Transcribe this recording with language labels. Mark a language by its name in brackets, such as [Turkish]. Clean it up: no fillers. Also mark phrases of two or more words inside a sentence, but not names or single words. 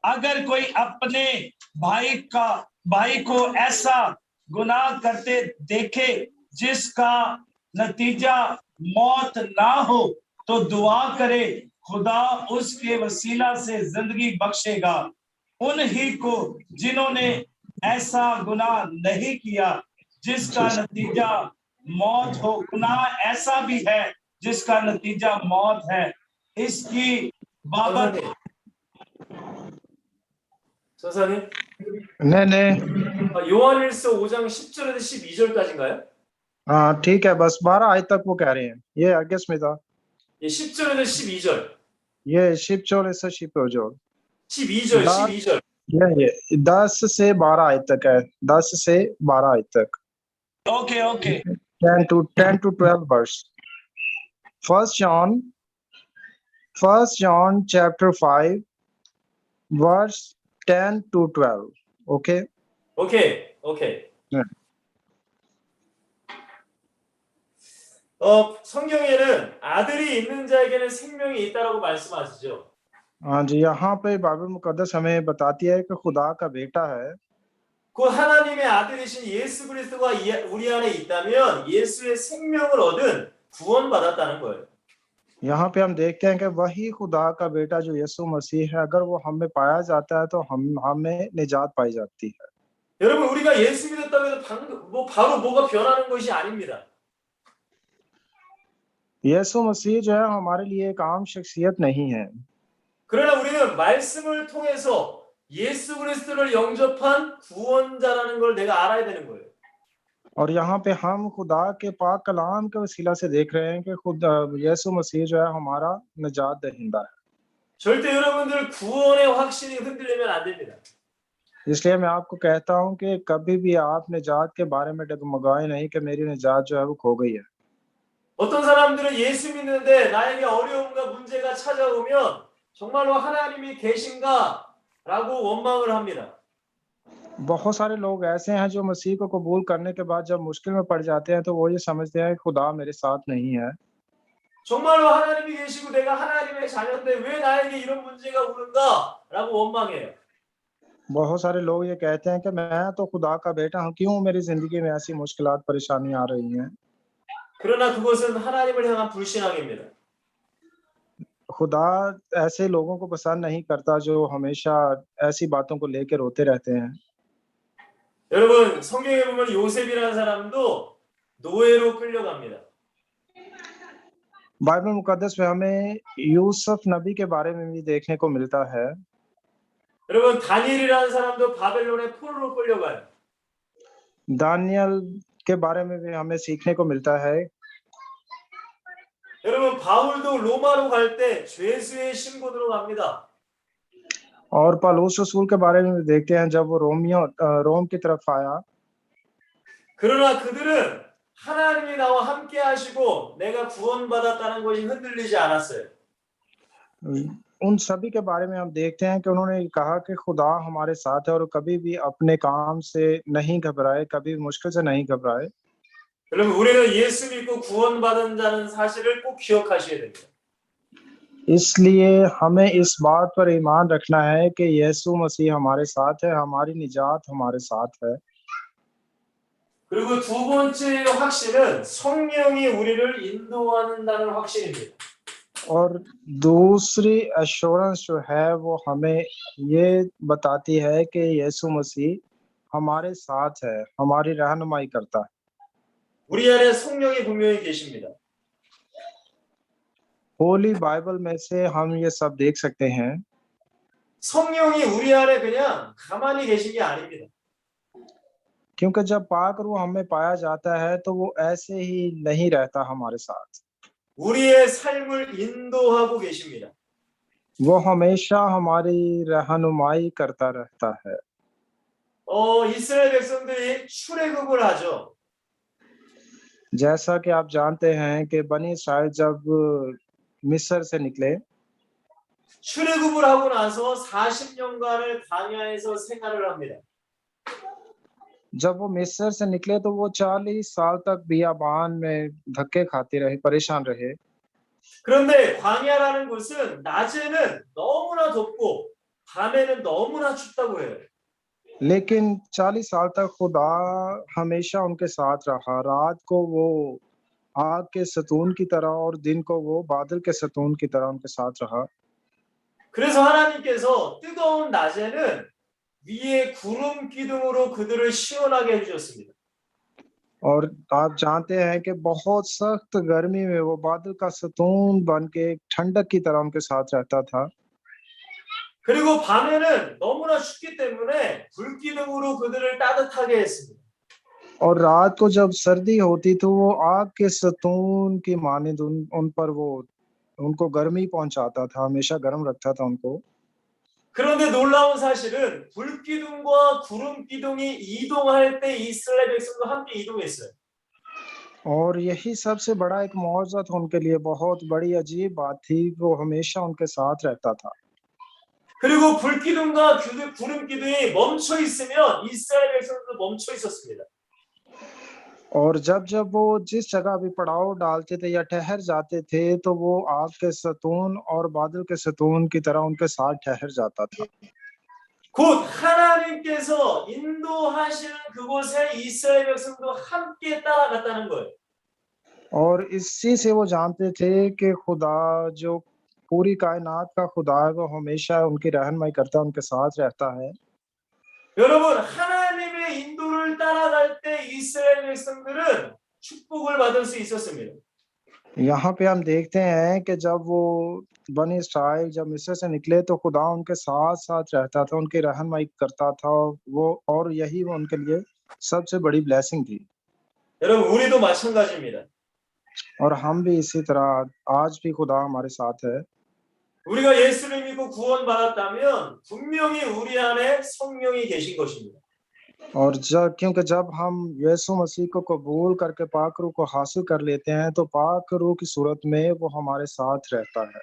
[Hindi] अगर कोई अपने भाई को ऐसा गुनाह करते देखे जिसका नतीजा मौत ना हो, तो दुआ करे, खुदा उसके वसीला से जिंदगी बख्शेगा। उन्हीं को जिन्होंने ऐसा गुनाह नहीं किया जिसका नतीजा मौत हो। गुनाह ऐसा भी है जिसका नतीजा मौत है। इसकी बाबत [Korean] 선사님, [Hindi] नहीं [Korean] 요한일서 5장 10절에서 12절까지인가요? [Hindi] हाँ ठीक है, बस 12 आयत तक वो कह रहे हैं। ये आगे स्मिता, [Korean] 예, 10절에서 12절. ये 10절에서 12절, 12절, 12절. [Hindi] ये 10 से 12 आयत तक है, 10 से 12 आयत तक। ओके [English] 10 to 12 verse. First John chapter 5 verse 10 to 12. Okay. [Korean] 오케이. 네. 성경에는 아들이 있는 자에게는 생명이 있다라고 말씀하시죠. [Hindi] हाँ जी, यहाँ पे बाइबल मुकद्दस हमें बताती है कि खुदा का बेटा है। [Korean] 그 하나님의 아들이신 예수 그리스도가 우리 안에 있다면 예수의 생명을 얻은 구원받았다는 거예요. [Hindi] यहाँ पे हम देखते हैं कि वही खुदा का बेटा जो यीशु मसीह है, अगर वो हम में पाया जाता है तो हमें निजात पाई जाती है। [Korean] 여러분, 우리가 예수 믿었다고 해서 바로 뭐가 변하는 것이 아닙니다. [Hindi] यीशु मसीह जो है हमारे लिए एक आम शख्सियत नहीं है। [Korean] 그러나 우리는 말씀을 통해서 예수 그리스도를 영접한 구원자라는 걸 내가 알아야 되는 거예요. [Hindi] और यहाँ पे हम खुदा के पाक कलाम के वसीला से देख रहे हैं कि खुद यीशु मसीह जो है हमारा निजात दहिंदा है। [Korean] 절대 여러분들 구원의 확신이 흔들리면 안 됩니다. [Hindi] इसलिए मैं आपको कहता हूँ कि कभी भी आप निजात के बारे में डगमगाए नहीं कि मेरी निजात जो है वो खो गई है। [Korean] 어떤 사람들은 예수 믿는데 나에게 어려움과 문제가 찾아오면 정말로 하나님이 계신가라고 원망을 합니다. [Hindi] बहुत सारे लोग ऐसे हैं जो मसीह को कबूल करने के बाद जब मुश्किल में पड़ जाते हैं तो वो ये समझते हैं कि खुदा मेरे साथ नहीं है। [Korean] 정말로 하나님이 계시고 내가 하나님의 자녀인데 왜 나에게 이런 문제가 오는가라고 원망해요. [Hindi] बहुत सारे लोग ये कहते हैं कि मैं तो खुदा का बेटा हूँ, क्यों मेरी जिंदगी में ऐसी मुश्किलात परेशानी आ रही हैं। [Korean] 그러나 그것은 하나님을 향한 불신앙입니다. [Hindi] खुदा ऐसे लोगों को पसंद नहीं करता जो हमेशा ऐसी बातों को लेकर रोते रहते हैं। [Korean] 여러분, 성경에 보면 요셉이라는 사람도 노예로 끌려갑니다. [Hindi] बाइबल मुकद्दस में हमें यूसुफ नबी के बारे में भी देखने को मिलता है। [Korean] 여러분, 다니엘이라는 사람도 바벨론의 포로로 끌려가요. [Hindi] दानियल के बारे में भी हमें सीखने को मिलता है। [Korean] 여러분, 바울도 로마로 갈 때 죄수의 신분으로 갑니다. [Hindi] और पौलुस रसूल के बारे में भी देखते हैं जब वो रोम की तरफ आया। [Korean] 그러나 그들은 하나님이 나와 함께 하시고 내가 구원받았다는 것이 흔들리지 않았어요. [Hindi] उन सभी के बारे में हम देखते हैं कि उन्होंने कहा कि खुदा हमारे साथ है और कभी भी अपने काम से नहीं घबराए, कभी मुश्किल से नहीं घबराए। [Korean] 여러분, 우리는 예수 믿고 구원받은 자는 사실을 꼭 기억하셔야 됩니다. [Hindi] इसलिए हमें इस बात पर ईमान रखना है कि यीशु मसीह हमारे साथ है, हमारी निजात हमारे साथ है। [Korean] 그리고 두 번째 확신은 성령이 우리를 인도하는다는 확신입니다. [Hindi] और दूसरी एश्योरेंस जो है वो हमें ये बताती है कि यीशु मसीह हमारे साथ है, हमारी रहनुमाई करता है। [Korean] 우리 안에 성령이 분명히 계십니다. [Hindi] होली बाइबल में से हम ये सब देख सकते हैं। [Korean] 성령이 우리 안에 그냥 가만히 계신 게 아닙니다. [Hindi] क्योंकि जब पाक रूह हमें पाया जाता है तो वो ऐसे ही नहीं रहता हमारे साथ, [Korean] 우리의 삶을 인도하고 계십니다. [Hindi] वो हमेशा हमारी रहनुमाई करता रहता है। [Korean] 이스라엘 백성들이 출애굽을 하죠. [Hindi] जैसा कि आप जानते हैं कि बनी इस्राइल जब मिस्र से निकले, [Korean] 출애굽을 하고 나서 40년간을 광야에서 생활을 합니다. [Hindi] जब वो मिस्र से निकले तो वो 40 साल तक बियाबान में धक्के खाते रहे, परेशान रहे। [Korean] 그런데 광야라는 곳은 낮에는 너무나 덥고 밤에는 너무나 춥다고 해요. [Hindi] लेकिन 40 साल तक खुदा हमेशा उनके साथ रहा। रात को वो आग के सतून की तरह और दिन को वो बादल के सतून की तरह उनके साथ रहा। [Korean] 그래서 하나님께서 뜨거운 낮에는 위에 구름 기둥으로 그들을 시원하게 해주셨습니다. [Hindi] और आप जानते हैं कि बहुत सख्त गर्मी में वो बादल का सतून बन के ठंडक की तरह उनके साथ रहता था। [Korean] 그리고 밤에는 너무나 춥기 때문에 불기둥으로 그들을 따뜻하게 했습니다. [Hindi] और रात को जब सर्दी होती तो वो आग के सतून की मानिंद उन पर वो उनको गर्मी पहुंचाता था, हमेशा गर्म रखता था उनको। [Korean] 그런데 놀라운 사실은 불기둥과 구름 기둥이 이동할 때 이스라엘 백성도 함께 이동했어요. [Hindi] और यही सबसे बड़ा एक मौजज़ा था उनके लिए, बहुत बड़ी अजीब बात थी, वो हमेशा उनके साथ रहता था। [Korean] 그리고 불기둥과 구름 기둥이 멈춰 있으면 이스라엘 백성도 멈춰 있었습니다. [Hindi] और जब वो जिस जगह भी पड़ाव डालते थे या ठहर जाते थे तो वो आग के सतून और बादल के सतून की तरह उनके साथ ठहर जाता था। [Korean] 곧 하나님께서 인도하시는 그곳에 이스라엘 백성도 함께 따라갔다는 거예요. [Hindi] और इसी से वो जानते थे कि खुदा जो पूरी कायनात का खुदा है वो हमेशा उनकी रहनुमाई करता है, उनके साथ रहता है। [Korean] 여러분, 하나님의 인도를 따라갈 때 이스라엘 백성들은 축복을 받을 수 있었습니다. [Hindi] यहाँ पे हम देखते हैं कि जब वो बनी इस्राइल जब मिस्र से निकले तो खुदा उनके साथ-साथ रहता था, उनकी रहनुमाई करता था, वो और यही वो उनके लिए सबसे बड़ी ब्लेसिंग थी। [Korean] 여러분, 우리도 마찬가지입니다. [Hindi] और हम भी इसी तरह आज भी खुदा हमारे साथ है। [Korean] 우리가 예수를 믿고 구원받았다면 분명히 उरी 안에 성령이 계신 것입니다. [Hindi] और जब हम यीशु मसीह को कबूल करके पाक रूह को हासिल कर लेते हैं तो पाक रूह की सूरत में वो हमारे साथ रहता है।